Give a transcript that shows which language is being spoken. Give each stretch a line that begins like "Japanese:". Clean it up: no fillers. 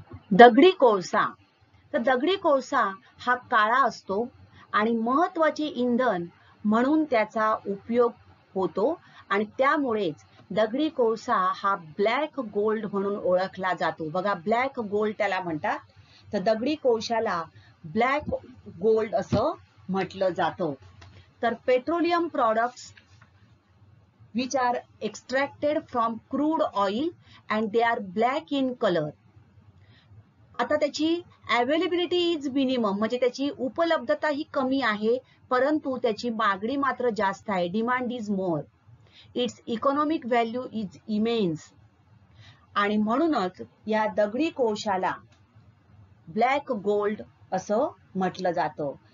Marathi: दगडी कोळसा. तर दगडी कोळसा हा काळा असतो आणि महत्वाचे इंधन म्हणून त्याचा उपयोग होतो आणि त्यामुळेच दगडी कोळसा हा ब्लॅक गोल्ड म्हणून ओळखला जातो. बघा, ब्लॅक गोल्ड त्याला म्हणतात. तर दगडी कोळशाला ब्लॅक गोल्ड असं म्हटलं जातं.
English: तर petroleum products which are extracted from crude oil and they are black in color.
Marathi: आता त्याची
English: availability is minimum,
Marathi: म्हणजे त्याची उपलब्धता ही कमी आहे, परंतु त्याची मागणी मात्र जास्त आहे.
English: Demand is more. Its economic value is immense
Marathi: आणि म्हणूनच या दगडी कोळशाला ब्लॅक गोल्ड असं म्हटलं जातं.